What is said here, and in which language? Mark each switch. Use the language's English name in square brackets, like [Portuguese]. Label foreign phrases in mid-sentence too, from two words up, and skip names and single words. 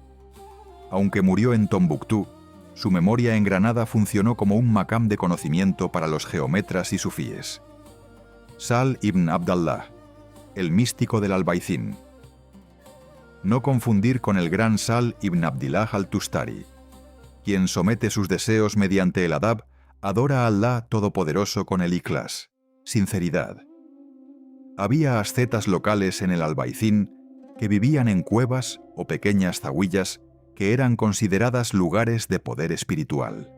[Spanish] Aunque murió en Tombuctú, su memoria en Granada funcionó como un maqam de conocimiento para los geómetras y sufíes. Sal ibn Abdallah, el místico del Albaicín. No confundir con el gran Sal ibn Abdillah al-Tustari. Quien somete sus deseos mediante el adab, adora a Allah Todopoderoso con el ikhlas, sinceridad. Había ascetas locales en el Albaicín que vivían en cuevas o pequeñas zahuillas que eran consideradas lugares de poder espiritual.